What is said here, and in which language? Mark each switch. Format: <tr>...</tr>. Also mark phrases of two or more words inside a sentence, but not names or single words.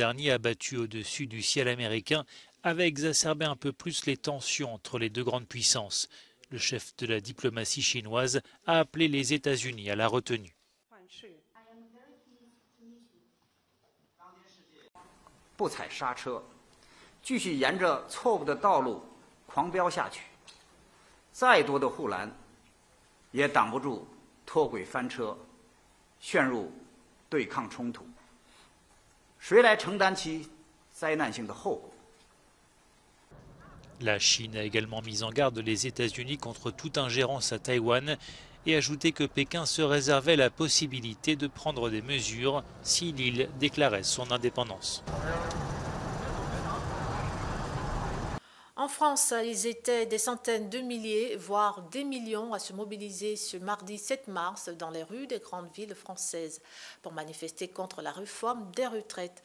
<fr>dernier abattu au-dessus du ciel américain avait exacerbé un peu plus les tensions entre les deux grandes puissances. Le chef de la diplomatie chinoise a appelé les États-Unis à la retenue.</fr> <zh>不踩刹车，继续沿着错误的道路狂飙下去，再多的护栏也挡不住脱轨翻车，陷入对抗冲突。谁来承担其灾难性的后果？</zh> <fr>La Chine a également mis en garde les États-Unis contre toute ingérence à Taïwan et ajouté que Pékin se réservait la possibilité de prendre des mesures si l'île déclarait son indépendance. En France, ils étaient des centaines de milliers, voire des millions à se mobiliser ce mardi 7 mars dans les rues des grandes villes françaises pour manifester contre la réforme des retraites.</fr>